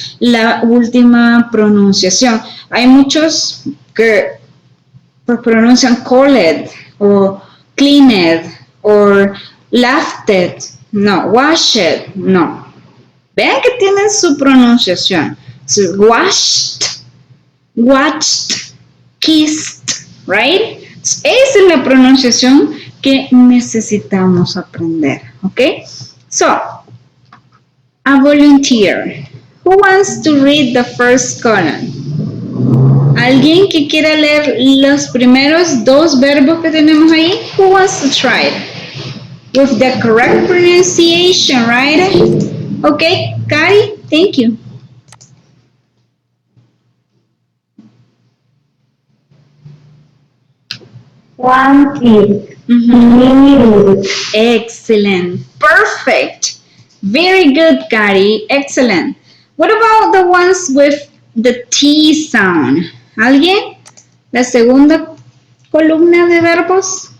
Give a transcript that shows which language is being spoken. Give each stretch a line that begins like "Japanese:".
Spanish: La última pronunciación. Hay muchos que pues, pronuncian called, o cleaned, o laughed, no, washed, no. Vean que tienen su pronunciación.
English: So, washed, watched, kissed, right?
Spanish: Esa es la pronunciación que necesitamos aprender, ¿ok?
English: So, a volunteer. Who wants to read the first column?
Spanish: ¿Alguien que quiera leer los primeros dos verbos que tenemos ahí?
English: Who wants to try it? With the correct pronunciation, right? Okay, Kari, thank you. One kid. Needed. Excellent. Perfect. Very good, Kari. Excellent. What about the ones with the T sound?
Spanish: ¿Alguien? La segunda columna de verbos.